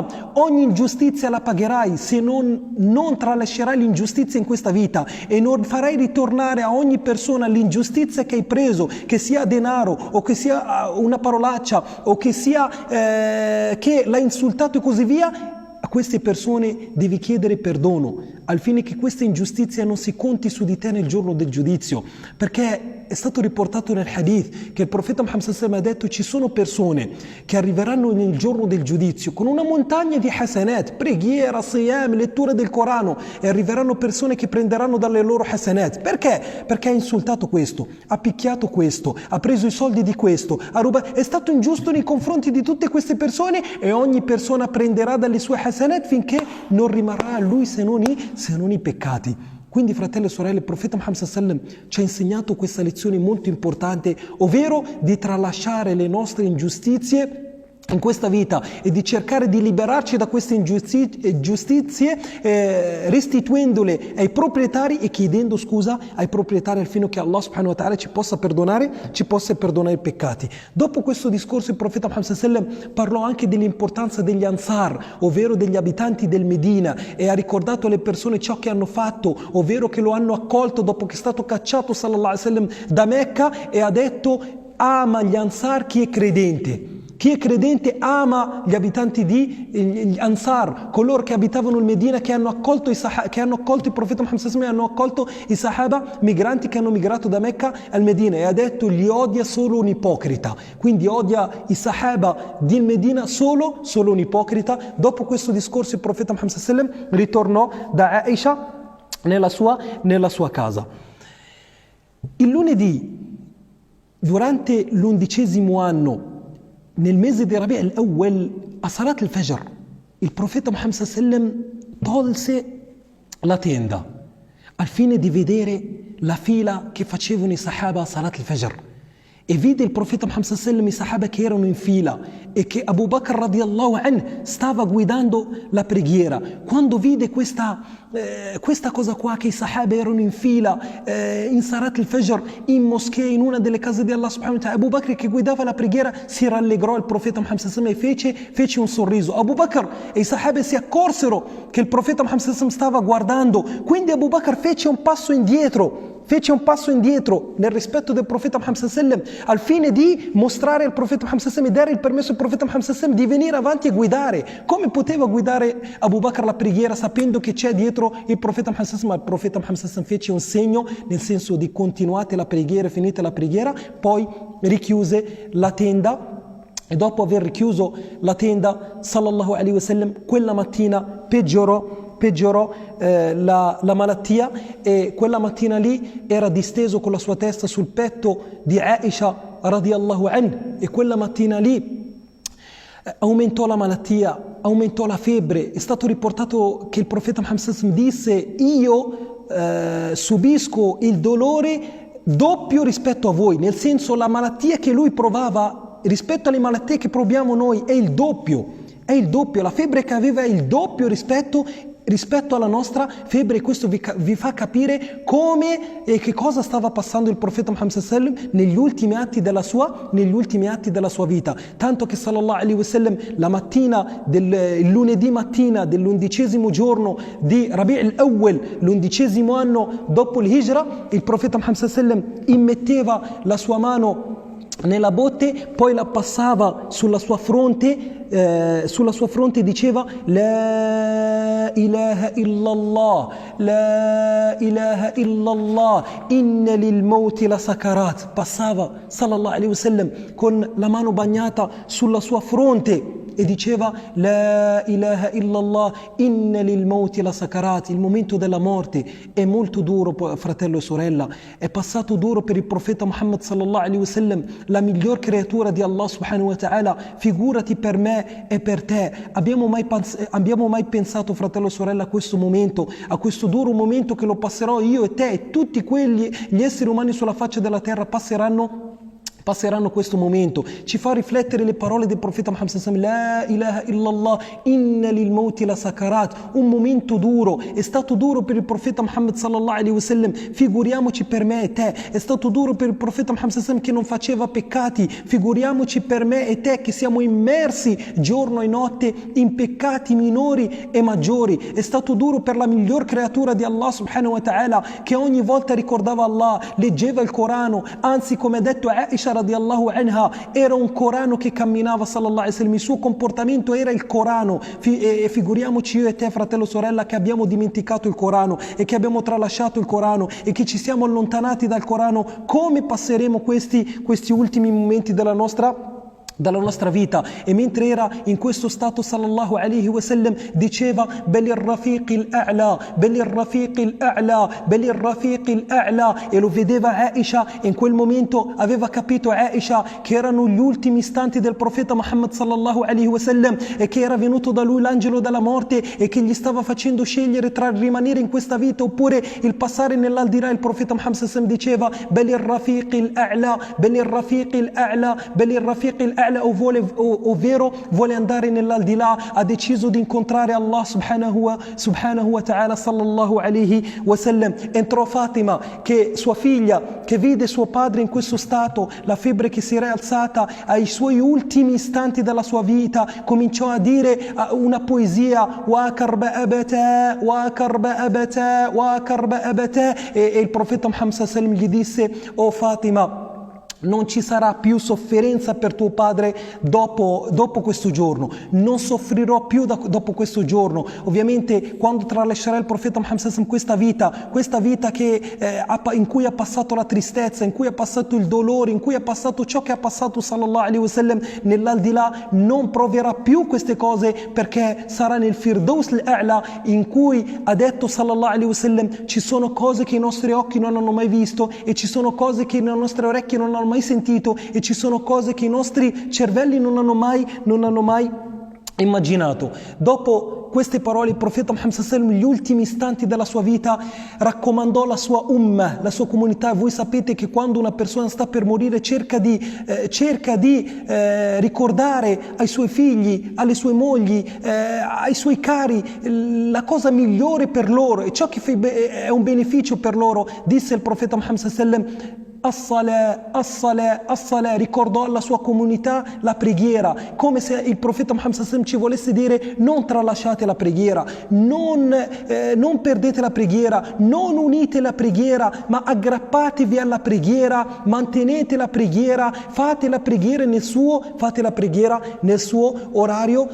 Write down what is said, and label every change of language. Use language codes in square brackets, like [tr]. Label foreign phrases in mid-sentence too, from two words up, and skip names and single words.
[it] Ogni ingiustizia la pagherai se non tralascerai l'ingiustizia in questa vita e non farai ritornare a ogni persona l'ingiustizia che hai preso, che sia denaro o che sia una parolaccia o che sia che l'hai insultato e così via. A queste persone devi chiedere perdono al fine che questa ingiustizia non si conti su di te nel giorno del giudizio, perché è stato riportato nel hadith che il profeta Muhammad [ar] صلى الله عليه وسلم [it] ha detto: ci sono persone che arriveranno nel giorno del giudizio con una montagna di hasanat, preghiera, siyam, lettura del Corano, e arriveranno persone che prenderanno dalle loro hasanat. Perché? Perché ha insultato questo, ha picchiato questo, ha preso i soldi di questo, ha rubato, è stato ingiusto nei confronti di tutte queste persone, e ogni persona prenderà dalle sue hasanat finché non rimarrà a lui se non i peccati. Quindi, fratelli e sorelle, il profeta Muhammad [ar] صلى الله عليه وسلم [it] ci ha insegnato questa lezione molto importante, ovvero di tralasciare le nostre ingiustizie in questa vita e di cercare di liberarci da queste ingiustizie, restituendole ai proprietari e chiedendo scusa ai proprietari al fine che Allah [ar] سبحانه وتعالى [it] ci possa perdonare i peccati. Dopo questo discorso il profeta Muhammad [ar] صلى الله عليه وسلم [it] parlò anche dell'importanza degli Ansar, ovvero degli abitanti del Medina, e ha ricordato alle persone ciò che hanno fatto, ovvero che lo hanno accolto dopo che è stato cacciato [ar] صلى الله عليه وسلم [it] da Mecca, e ha detto: ama gli Ansar chi è credente. Chi è credente ama gli abitanti di Ansar, coloro che abitavano il Medina, che hanno accolto il profeta Muhammad [ar] صلى الله عليه وسلم, [it] hanno accolto i Sahaba, migranti che hanno migrato da Mecca al Medina, e ha detto: li odia solo un ipocrita. Quindi odia i Sahaba di Medina solo un ipocrita. Dopo questo discorso il profeta Muhammad [ar] صلى الله عليه وسلم [it] ritornò da Aisha nella sua casa. Il lunedì, durante l'11° anno, nel mese di Rabi' al-Awwal, a [ar] صلاة الفجر, [it] il profeta Muhammad [ar] صلى الله عليه وسلم [it] tolse la tenda al fine di vedere la fila che facevano i Sahaba a [ar] صلاة الفجر, [it] e vide il profeta Muhammad [ar] صلى الله عليه وسلم [it] i Sahaba che erano in fila e che Abu Bakr [ar] رضي الله عنه [it] stava guidando la preghiera. Quando vide questa cosa qua, che i Sahaba erano in fila in [ar] صلاة الفجر, [it] in moschea, in una delle case di Allah [ar] سبحانه وتعالى, [it] Abu Bakr che guidava la preghiera si rallegrò al profeta Muhammad [ar] صلى الله عليه وسلم [it] e fece un sorriso. Abu Bakr e i Sahaba si accorsero che il profeta Muhammad [ar] صلى الله عليه وسلم [it] stava guardando, quindi Abu Bakr fece un passo indietro nel rispetto del profeta Muhammad [ar] صلى الله عليه وسلم, [it] al fine di mostrare al profeta Muhammad [ar] صلى الله عليه وسلم [it] e dare il permesso al profeta Muhammad [ar] صلى الله عليه وسلم [it] di venire avanti e guidare. Come poteva guidare Abu Bakr la preghiera sapendo che c'è dietro il profeta Muhammad [ar] صلى الله عليه وسلم? [it] Ma il profeta Muhammad [ar] صلى الله عليه وسلم [it] fece un segno, nel senso di: continuate la preghiera, finite la preghiera. Poi richiuse la tenda, e dopo aver richiuso la tenda, [ar] صلى الله عليه وسلم, [it] quella mattina peggiorò la malattia, e quella mattina lì era disteso con la sua testa sul petto di Aisha [ar] رضي الله عنها, [it] e quella mattina lì aumentò la malattia, aumentò la febbre. È stato riportato che il profeta Muhammad [ar] صلى الله عليه وسلم [it] disse: io subisco il dolore doppio rispetto a voi, nel senso, la malattia che lui provava rispetto alle malattie che proviamo noi è il doppio, la febbre che aveva è il doppio rispetto rispetto alla nostra febbre, e questo vi fa capire come e che cosa stava passando il profeta Muhammad [ar] صلى الله عليه وسلم [it] negli ultimi atti della sua vita, tanto che [ar] صلى الله عليه وسلم [it] la mattina il lunedì mattina dell'11° giorno di Rabi' al-Awwal, l'11° anno dopo il il profeta Muhammad [ar] صلى الله عليه وسلم [it] immetteva la sua mano nella botte, poi la passava sulla sua fronte e diceva [ar] لا إله إلا الله، لا إله إلا الله، إن للموت لسكرات. [it] Passava [ar] صلى الله عليه وسلم [it] con la mano bagnata sulla sua fronte e diceva [ar] لا إله إلا الله، إن للموت لسكرات. [it] Il momento della morte è molto duro, fratello e sorella, è passato duro per il profeta Muhammad [ar] صلى الله عليه وسلم, [it] la miglior creatura di Allah [ar] سبحانه وتعالى. [it] Figurati per me e per te. Abbiamo mai pensato, fratello e sorella, a questo momento, a questo duro momento che lo passerò io e te e tutti gli esseri umani sulla faccia della terra passeranno questo momento? Ci fa riflettere le parole del profeta Muhammad [ar] صلى الله عليه وسلم, لا إله إلا الله، إن للموت لسكرات. [it] Un momento duro, è stato duro per il profeta Muhammad [ar] صلى الله عليه وسلم, [it] figuriamoci per me e te. È stato duro per il profeta Muhammad [ar] صلى الله عليه وسلم [it] che non faceva peccati, figuriamoci per me e te che siamo immersi giorno e notte in peccati minori e maggiori. È stato duro per la miglior creatura di Allah [ar] سبحانه وتعالى, [it] che ogni volta ricordava Allah, leggeva il Corano, anzi, come ha detto Aisha [ar] رضي الله عنها, [it] era un Corano che camminava [ar] صلى الله عليه وسلم, [it] il suo comportamento era il Corano. E figuriamoci io e te, fratello e sorella, che abbiamo dimenticato il Corano e che abbiamo tralasciato il Corano e che ci siamo allontanati dal Corano. Come passeremo questi ultimi momenti dalla nostra vita? E mentre era in questo stato [ar] صلى الله عليه وسلم [it] diceva [ar] بالرفيق الأعلى، بالرفيق الأعلى، بالرفيق الأعلى, [it] e lo vedeva Aisha. E in quel momento aveva capito Aisha che erano gli ultimi istanti del profeta Muhammad [ar] صلى الله عليه وسلم [it] e che era venuto da lui l'angelo della morte e che gli stava facendo scegliere tra il rimanere in questa vita oppure il passare nell'aldilà. Il profeta Muhammad [ar] صلى الله عليه وسلم [it] diceva [ar] بالرفيق الأعلى، بالرفيق الأعلى، بالرفيق الأعلى, [it] ovvero vuole andare nell'aldilà. Ha deciso di incontrare Allah [ar] سبحانه وتعالى صلى الله عليه وسلم. [it] Entrò Fatima, che sua figlia, che vide suo padre in questo stato, la febbre che si era alzata ai suoi ultimi istanti della sua vita, cominciò a dire una poesia, [ar] واكرب أبتاه، واكرب أبتاه، واكرب أبتاه, [it] e il profeta Muhammad [ar] صلى الله عليه وسلم [it] gli disse: "O Fatima, non ci sarà più sofferenza per tuo padre dopo questo giorno, non soffrirò più dopo questo giorno". Ovviamente quando tralascerà il profeta Muhammad [ar] صلى الله عليه وسلم [it] questa vita in cui ha passato la tristezza, in cui ha passato il dolore, in cui ha passato ciò che ha passato [ar] صلى الله عليه وسلم [it] nell'aldilà, non proverà più queste cose, perché sarà nel Firdaus al-A'la, in cui ha detto [ar] صلى الله عليه وسلم: [it] ci sono cose che i nostri occhi non hanno mai visto e ci sono cose che le nostre orecchie non hanno mai sentito e ci sono cose che i nostri cervelli non hanno mai immaginato. Dopo queste parole il profeta Muhammad [ar] صلى الله عليه وسلم, [it] gli ultimi istanti della sua vita, raccomandò la sua ummah, la sua comunità. Voi sapete che quando una persona sta per morire cerca di ricordare ai suoi figli, alle sue mogli, ai suoi cari la cosa migliore per loro e ciò che è un beneficio per loro. Disse il profeta Muhammad [ar] صلى الله عليه وسلم: الصلاة، الصلاة، الصلاة. [it] Ricordò alla sua comunità la preghiera, come se il profeta Muhammad [ar] صلى الله عليه وسلم [it] ci volesse dire: non tralasciate la preghiera, non perdete la preghiera, non unite la preghiera, ma aggrappatevi alla preghiera, mantenete la preghiera, fate la preghiera nel suo orario.